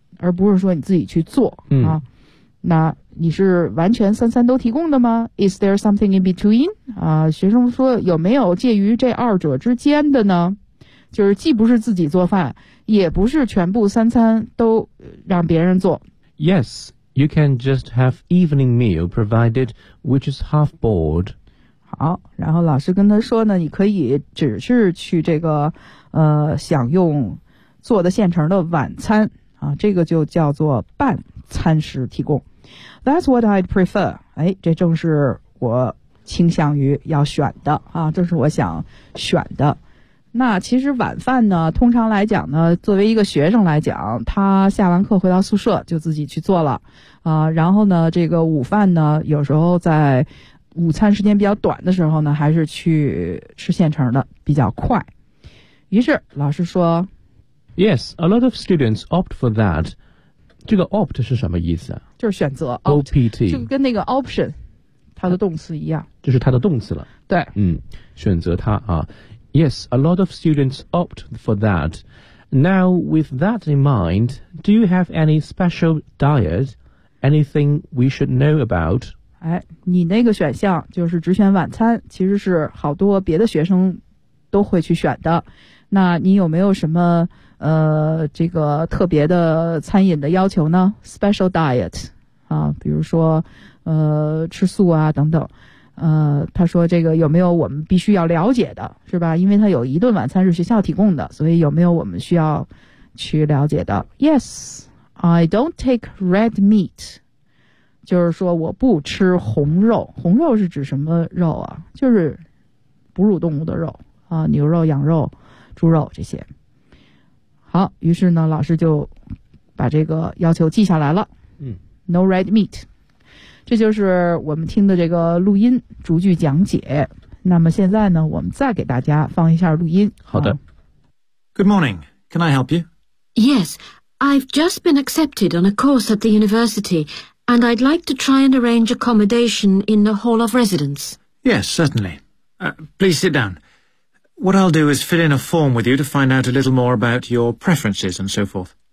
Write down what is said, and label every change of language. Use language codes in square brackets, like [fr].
[zh] 而不是说你自己去做、嗯、啊，那你是完全三餐都提供的吗 ？ [en] Is there something in between？ [zh] 啊，学生说有没有介于这二者之间的呢？就是既不是自己做饭，也不是全部三餐都让别人做。 [en] Yes, you can just have evening meal provided, which is half board. [zh] 好，然后老师跟他说呢，你可以只是去这个享用做的现成的晚餐。啊，这个就叫做半餐食提供。 [en] That's what I'd prefer. [zh] 哎，这正是我倾向于要选的啊，这是我想选的。那其实晚饭呢，通常来讲呢，作为一个学生来讲，他下完课回到宿舍就自己去做了啊。然后呢，这个午饭呢，有时候在午餐时间比较短的时候呢，还是去吃现成的比较快。于是老师说。 [en] Yes, a lot of students opt for that. [zh] 这个 opt 是什么意思啊？就是选择 [en] opt [zh] 就跟那个 option 它的动词一样，就是它的动词了。对，嗯，选择它啊。 [en] Yes, a lot of students opt for that. Now, with that in mind, do you have any special diet? Anything we should know about? [zh] 哎，你那个选项就是只选晚餐，其实是好多别的学生都会去选的。那你有没有什么？这个特别的餐饮的要求呢 ？ [en] Special diet [zh] 啊，比如说吃素啊等等。他说这个有没有我们必须要了解的，是吧？因为他有一顿晚餐是学校提供的，所以有没有我们需要去了解的 ？ [en] Yes, I don't take red meat， [zh] 就是说我不吃红肉。红肉是指什么肉啊？就是哺乳动物的肉啊，牛肉、羊肉、猪肉这些。好，于是呢，老师就把这个要求记下来了。嗯， [en] No red meat， [zh] 这就是我们听的这个录音逐句讲解。那么现在呢，我们再给大家放一下录音。好的。 [en] Good morning. Can I help you? Yes, I've just been accepted on a course at the university, and I'd like to try and arrange accommodation in the hall of residence. Yes, certainly. Please sit down. What I'll do is fill in a form with you to find out a little more about your preferences and so forth.